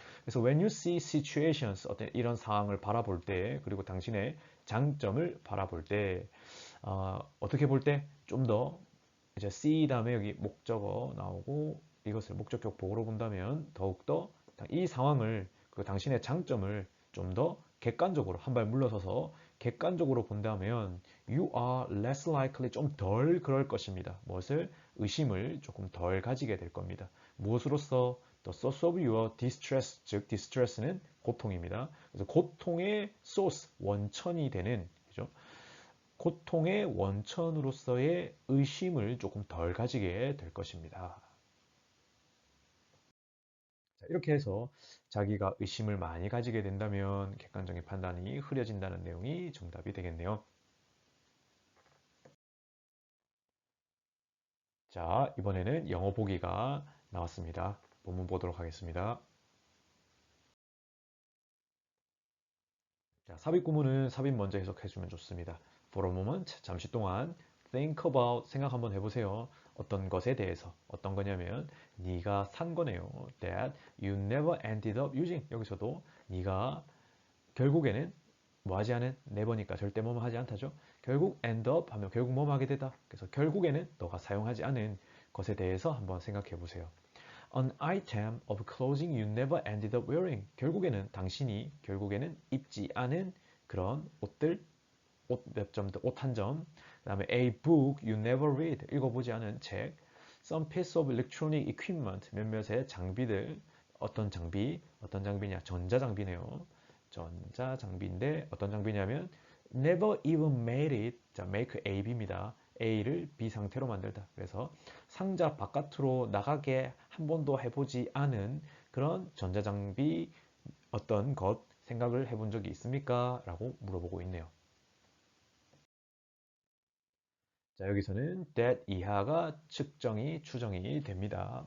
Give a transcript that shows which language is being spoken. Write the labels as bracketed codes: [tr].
[ko] 그래서 [en] when you see situations [ko] 어떤 이런 상황을 바라볼 때 그리고 당신의 장점을 바라볼 때 어떻게 볼 때 좀 더 이제 see 다음에 여기 목적어 나오고 이것을 목적격 보호로 본다면 더욱더 이 상황을 그 당신의 장점을 좀 더 객관적으로 한 발 물러서서 객관적으로 본다면 [en] you are less likely [ko] 좀 덜 그럴 것입니다. 무엇을? 의심을 조금 덜 가지게 될 겁니다. 무엇으로써? [en] The source of your distress, [ko] 즉 distress는 고통입니다. 그래서 고통의 source, 원천이 되는 그죠? 고통의 원천으로서의 의심을 조금 덜 가지게 될 것입니다. 자, 이렇게 해서 자기가 의심을 많이 가지게 된다면 객관적인 판단이 흐려진다는 내용이 정답이 되겠네요. 자, 이번에는 영어 보기가 나왔습니다. 본문 보도록 하겠습니다. 자, 삽입 구문은 삽입 먼저 해석해주면 좋습니다. [en] For a moment, [ko] 잠시 동안 [en] think about, [ko] 생각 한번 해보세요. 어떤 것에 대해서, 어떤 거냐면 네가 산 거네요. [en] That you never ended up using. [ko] 여기서도 네가 결국에는 뭐 하지 않은? never니까 절대 뭐뭐 하지 않다죠. 결국 end up 하면 결국 뭐뭐 하게 되다. 그래서 결국에는 너가 사용하지 않은 것에 대해서 한번 생각해 보세요. [en] An item of clothing you never ended up wearing. [ko] 결국에는 당신이 결국에는 입지 않은 그런 옷들, 옷 몇 점, 옷 한 점. 그다음에 [en] a book you never read. [ko] 읽어보지 않은 책. [en] Some piece of electronic equipment. [ko] 몇몇의 장비들. 어떤 장비냐? 전자장비네요. 전자장비인데 어떤 장비냐면 [en] never even made it. [ko] 자, make A, B입니다. A를 B 상태로 만들다. 그래서 상자 바깥으로 나가게 한 번도 해보지 않은 그런 전자장비 어떤 것 생각을 해본 적이 있습니까? 라고 물어보고 있네요. 자, 여기서는 that 이하가 측정이, 추정이 됩니다.